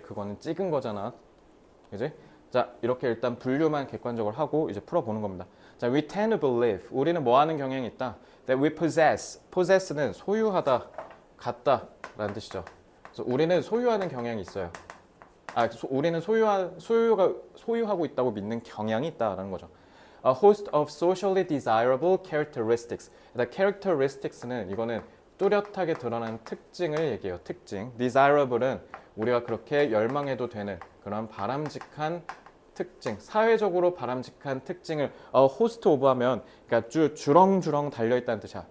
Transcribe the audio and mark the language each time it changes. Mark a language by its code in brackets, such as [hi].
[ko] 그거는 찍은 거잖아. 그지? 자, 이렇게 일단 분류만 객관적으로 하고 이제 풀어보는 겁니다. [en] 자, we tend to believe. [ko] 우리는 뭐 하는 경향이 있다. [en] That we possess. [ko] possess는 소유하다, 갖다 라는 뜻이죠. 그래서 우리는 소유하는 경향이 있어요. 우리는 소유하고 있다고 믿는 경향이 있다라는 거죠. [en] A host of socially desirable characteristics. [ko] 일단 characteristics는 이거는 뚜렷하게 드러나는 특징을 얘기해요. 특징. desirable은 우리가 그렇게 열망해도 되는 그런 바람직한 특징, 사회적으로 바람직한 특징을 host of 하면 그러니까 주렁주렁 달려있다는 뜻이야.